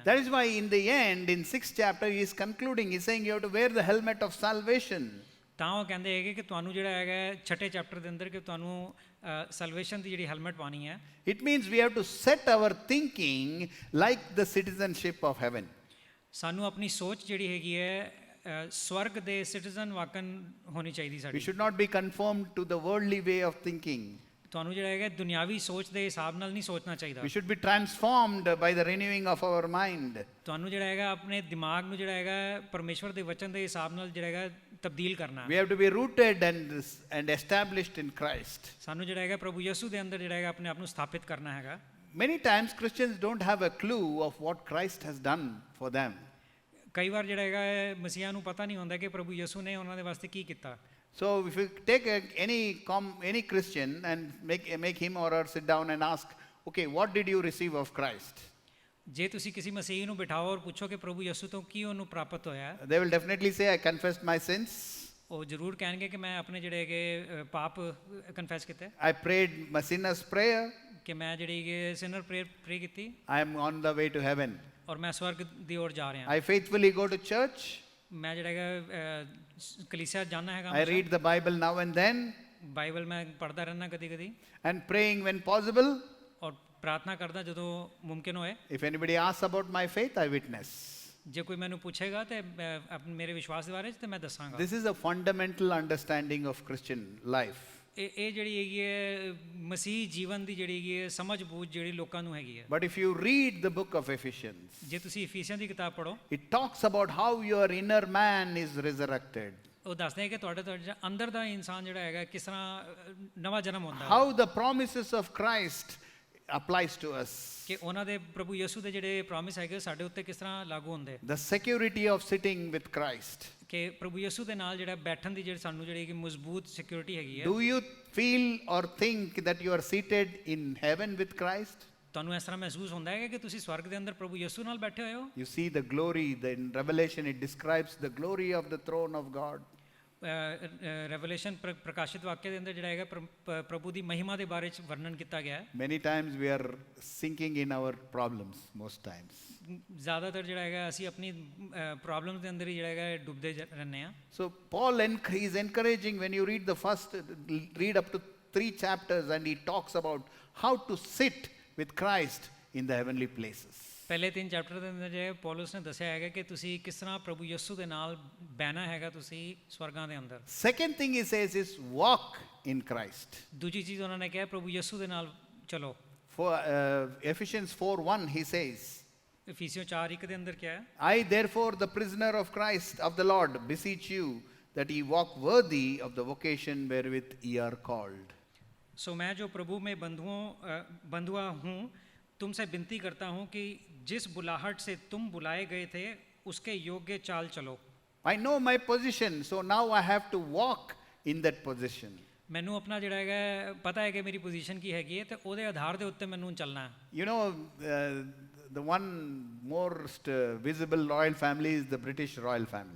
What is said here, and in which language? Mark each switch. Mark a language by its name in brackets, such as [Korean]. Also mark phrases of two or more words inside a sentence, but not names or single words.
[English] That is why in the end, in 6th chapter, he is concluding, he's saying you have to wear the helmet of salvation. [Punjabi] ਤਾਂ ਉਹ ਕਹਿੰਦੇ ਹੈਗੇ ਕਿ ਤੁਹਾਨੂੰ ਜਿਹੜਾ ਹੈਗਾ ਛਠੇ ਚੈਪਟਰ ਦੇ ਅੰਦਰ ਕਿ ਤੁਹਾਨੂੰ ਸੈਲਵੇਸ਼ਨ ਦੀ ਜਿਹੜੀ ਹੈਲਮਟ ਪਾਣੀ ਹੈ। [English] It means we have to set our thinking like the citizenship of heaven. [Punjabi] ਸਾਨੂੰ ਆਪਣੀ ਸੋਚ ਜਿਹੜੀ ਹੈਗੀ ਹੈ ਸਵਰਗ ਦੇ ਸਿਟੀਜ਼ਨ ਵਾਕਨ ਹੋਣੀ ਚਾਹੀਦੀ [English] We [Punjabi] ਸਾਡੀ। [English] should not be conformed to the worldly way of thinking. [Punjabi] ਤੁਹਾਨੂੰ ਜਿਹੜਾ ਹੈਗਾ ਦੁਨਿਆਵੀ ਸੋਚ ਦੇ ਹਿਸਾਬ ਨਾਲ ਨਹੀਂ ਸੋਚਣਾ ਚਾਹੀਦਾ। [English] We should be transformed by the renewing of our mind. [Punjabi] ਤੁਹਾਨੂੰ ਜਿਹੜਾ ਹੈਗਾ ਆਪਣੇ ਦਿਮਾਗ ਨੂੰ ਜਿਹੜਾ ਹੈਗਾ ਪਰਮੇਸ਼ਵਰ ਦੇ ਵਚਨ ਦੇ ਹਿਸਾਬ ਨਾਲ ਜਿਹੜਾ ਹੈਗਾ ਤਬਦੀਲ ਕਰਨਾ [English] We [Punjabi] ਹੈ। [English] have to be rooted and established in Christ. [Punjabi] ਸਾਨੂੰ ਜਿਹੜਾ ਹੈਗਾ ਪ੍ਰਭੂ ਯਿਸੂ ਦੇ ਅੰਦਰ ਜਿਹੜਾ ਹੈਗਾ ਆਪਣੇ ਆਪ ਨੂੰ ਸਥਾਪਿਤ ਕਰਨਾ ਹੈਗਾ। [English] Many times Christians don't have a clue of what Christ has done for them. [Punjabi] ਕਈ ਵਾਰ ਜਿਹੜਾ ਹੈਗਾ ਮਸੀਹਾਂ ਨੂੰ ਪਤਾ ਨਹੀਂ ਹੁੰਦਾ ਕਿ ਪ੍ਰਭੂ ਯਿਸੂ ਨੇ ਉਹਨਾਂ ਦੇ ਵਾਸਤੇ ਕੀ ਕੀਤਾ। [English] So if you take any Christian and make him or her sit down and ask, okay, what did you receive of Christ? [Punjabi] ਜੇ ਤੁਸੀਂ ਕਿਸੇ ਮਸੀਹ ਨੂੰ ਬਿਠਾਓ ਔਰ ਪੁੱਛੋ ਕਿ ਪ੍ਰਭੂ ਯਿਸੂ ਤੋਂ ਕੀ ਉਹਨੂੰ ਪ੍ਰਾਪਤ ਹੋਇਆ [English] They will definitely say, I confessed my sins. [Punjabi] ਉਹ ਜ਼ਰੂਰ ਕਹਿਣਗੇ ਕਿ ਮੈਂ ਆਪਣੇ ਜਿਹੜੇ ਹੈਗੇ ਪਾਪ ਕਨਫੈਸ ਕੀਤੇ [English] I prayed my sinner's prayer. [Punjabi] ਕਿ ਮੈਂ ਜਿਹੜੀ ਹੈਗੇ [English] sinner prayer [Punjabi] ਕੀਤੀ [English] I am on the way to heaven. [Punjabi] ਔਰ ਮੈਂ ਸਵਰਗ ਦੀ ओर ਜਾ ਰਿਹਾ। [English] I faithfully go to church. [Punjabi] ਮੈਂ ਜਿਹੜਾ ਹੈਗਾ ਕਲੀਸਿਆ ਜਾਣਾ ਹੈਗਾ। [English] I read the Bible now and then. [Punjabi] ਬਾਈਬਲ ਮੈਂ ਪੜ੍ਹਦਾ ਰਹਿਣਾ ਕਦੀ ਕਦੀ [English] And praying when possible. [Punjabi] ਔਰ ਪ੍ਰਾਰਥਨਾ ਕਰਦਾ ਜਦੋਂ ਮੁਮਕਿਨ ਹੋਏ। [English] If anybody asks about my faith, I witness. [Punjabi] ਜੇ ਕੋਈ ਮੈਨੂੰ ਪੁੱਛੇਗਾ ਤੇ ਮੇਰੇ ਵਿਸ਼ਵਾਸ ਦੇ ਬਾਰੇ ਚ ਤੇ ਮੈਂ ਦੱਸਾਂਗਾ। [English] This is a fundamental understanding of Christian life. [Punjabi] ਇਹ ਜਿਹੜੀ ਹੈਗੀ ਹੈ ਮਸੀਹ ਜੀਵਨ ਦੀ ਜਿਹੜੀ ਹੈਗੀ ਹੈ ਸਮਝ ਬੂਝ ਜਿਹੜੀ ਲੋਕਾਂ ਨੂੰ ਹੈਗੀ ਹੈ। [English] But if you read the book of Ephesians, [Punjabi] ਜੇ ਤੁਸੀਂ ਇਫੀਸੀਅਨ ਦੀ ਕਿਤਾਬ ਪੜ੍ਹੋ [English] it talks about how your inner man is resurrected. [Punjabi] ਉਹ ਦੱਸਦੇ ਹੈ ਕਿ ਤੁਹਾਡੇ ਅੰਦਰ ਦਾ ਇਨਸਾਨ ਜਿਹੜਾ ਹੈਗਾ ਕਿਸ ਤਰ੍ਹਾਂ ਨਵਾਂ ਜਨਮ ਹੁੰਦਾ ਹੈ। [English] How the promises of Christ applies to us. [Punjabi] ਕਿ ਉਹਨਾਂ ਦੇ ਪ੍ਰਭੂ ਯਿਸੂ ਦੇ ਜਿਹੜੇ ਪ੍ਰੋਮਿਸ ਹੈਗੇ ਸਾਡੇ ਉੱਤੇ ਕਿਸ ਤਰ੍ਹਾਂ ਲਾਗੂ ਹੁੰਦੇ। [English] The security of sitting with Christ. [Punjabi] ਕਿ ਪ੍ਰਭੂ ਯਿਸੂ ਦੇ ਨਾਲ ਜਿਹੜਾ ਬੈਠਣ ਦੀ ਜਿਹੜੀ ਸਾਨੂੰ ਜਿਹੜੀ ਕਿ ਮਜ਼ਬੂਤ ਸਿਕਿਉਰਿਟੀ ਹੈਗੀ ਹੈ। [English] Do you feel or think that you are seated in heaven with Christ? [Punjabi] ਤੁਹਾਨੂੰ ਇਸ ਤਰ੍ਹਾਂ ਮਹਿਸੂਸ ਹੁੰਦਾ ਹੈ ਕਿ ਤੁਸੀਂ ਸਵਰਗ ਦੇ ਅੰਦਰ ਪ੍ਰਭੂ ਯਿਸੂ ਨਾਲ ਬੈਠੇ ਹੋਏ ਹੋ। [English] You see the glory, in Revelation it describes the glory of the throne of God. [Punjabi] ਰੈਵਲੇਸ਼ਨ ਪ੍ਰਕਾਸ਼ਿਤ ਵਾਕਿਆ ਦੇ ਅੰਦਰ ਜਿਹੜਾ ਹੈਗਾ ਪ੍ਰਭੂ ਦੀ ਮਹਿਮਾ ਦੇ ਬਾਰੇ ਚ ਵਰਣਨ ਕੀਤਾ ਗਿਆ ਹੈ। [English] Many times we are sinking in our problems, most times. [Punjabi] ਜ਼ਿਆਦਾਤਰ ਜਿਹੜਾ ਹੈਗਾ ਅਸੀਂ ਆਪਣੀ ਪ੍ਰੋਬਲਮ ਦੇ ਅੰਦਰ ਹੀ ਜਿਹੜਾ ਹੈਗਾ ਡੁੱਬਦੇ ਰਹਿੰਦੇ ਹਾਂ। [English] So Paul is encouraging, when you read up to 3 chapters, and he talks about how to sit with Christ in the heavenly places. [Punjabi] ਪਹਿਲੇ 3 ਚੈਪਟਰ ਦੇ ਅੰਦਰ ਜਿਹੜੇ ਪੌਲਸ ਨੇ ਦੱਸਿਆ ਹੈਗਾ ਕਿ ਤੁਸੀਂ ਕਿਸ ਤਰ੍ਹਾਂ ਪ੍ਰਭੂ ਯਿਸੂ ਦੇ ਨਾਲ ਬਹਿਣਾ ਹੈਗਾ ਤੁਸੀਂ ਸਵਰਗਾਂ ਦੇ ਅੰਦਰ। [English] Second thing he says is walk in Christ. [Punjabi] ਦੂਜੀ ਚੀਜ਼ ਉਹਨਾਂ ਨੇ ਕਿਹਾ ਪ੍ਰਭੂ ਯਿਸੂ ਦੇ ਨਾਲ ਚਲੋ। [English] For Ephesians 4:1 he says, [Punjabi] ਇਫੀਸੀਓ 4:1 ਦੇ ਅੰਦਰ ਕਿਹਾ ਹੈ [English] I therefore the prisoner of Christ of the Lord beseech you that ye walk worthy of the vocation wherewith ye are called. [Hindi] सो मैं जो प्रभु में बंधुआ हूँ तुमसे विनती करता हूँ कि जिस बुलाहट से तुम बुलाए गए थे उसके योग्य चाल चलो। [English] I know my position, so now I have to walk in that position. [Punjabi] ਮੈਨੂੰ ਆਪਣਾ ਜਿਹੜਾ ਹੈਗਾ ਪਤਾ ਹੈ ਕਿ ਮੇਰੀ ਪੋਜੀਸ਼ਨ ਕੀ ਹੈਗੀ ਹੈ ਤੇ ਉਹਦੇ ਆਧਾਰ ਦੇ ਉੱਤੇ ਮੈਨੂੰ ਚੱਲਣਾ ਹੈ। [English] You know, the one most visible royal family is the British royal family.